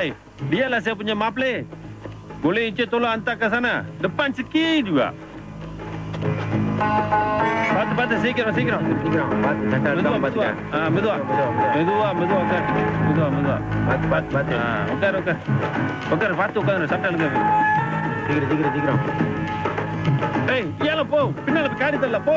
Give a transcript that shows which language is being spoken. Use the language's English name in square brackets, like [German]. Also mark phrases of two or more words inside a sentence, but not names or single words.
[Malay] Dialah saya punya maple. Boleh Encik tolong hantar ke sana. Depan sikit juga. Batu sikit. [Tamil] பார்த்து சட்டை எடுக்காம பாத்துக்க. மெதுவா உட்கார். மெதுவா. பார்த்து. உட்கார் பார்த்து உட்காரு. சட்டை எடுக்க. சீக்கிரம். ஏய் ஏல போ. பின்னால காடி தள்ள போ.